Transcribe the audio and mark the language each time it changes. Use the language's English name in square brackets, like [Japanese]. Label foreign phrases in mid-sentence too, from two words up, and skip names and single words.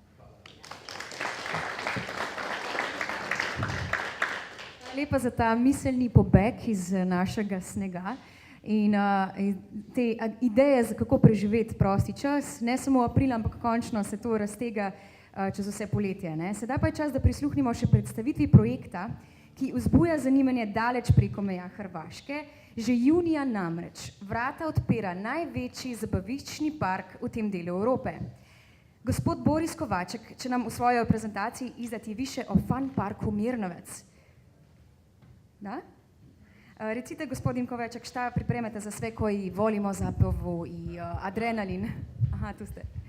[Slovenian] Lepa za ta miselni pobeg iz našega snega in te ideje, kako preživeti prosti čas, ne samo v aprilu, ampak končno se to raztega čez vse poletje. Sedaj pa je čas, da prisluhnimo še predstavitvi projekta, ki vzbuja zanimanje daleč preko meja Hrvaške. Že junija namreč vrata odpira največji zabaviščni park v tem delu Evrope. [Croatian] Gospod Boris Kovaček će nam u svojoj prezentaciji izdati više o Fun Parku Mirnovec. Da? Recite, gospodin Kovaček, šta pripremate za sve koji volimo zabavu i adrenalin? Aha, tu ste.